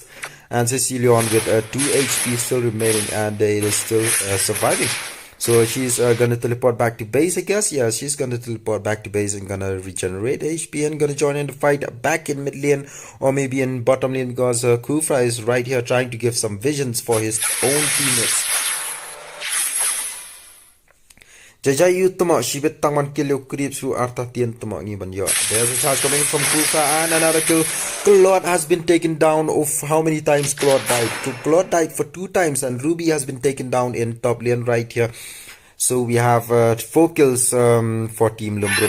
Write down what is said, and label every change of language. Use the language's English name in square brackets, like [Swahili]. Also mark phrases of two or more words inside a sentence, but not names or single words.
[English] And Cecilion with 2 HP still remaining, and it is still surviving. So she's gonna teleport back to base, I guess. Yeah, she's gonna teleport back to base and gonna regenerate HP and gonna join in the fight back in mid lane or maybe in bottom lane, because Khufra is right here trying to give some visions for his own teammates. Jajayu tamo shibit tangman kill creep through Arta Tien tamo ngiban yo. There's a charge coming from Khufra and another kill. Claude has been taken down. Of how many times Claude died? Claude died for 2 times, and Ruby has been taken down in top lane right here. So we have 4 kills for Team Limbrum.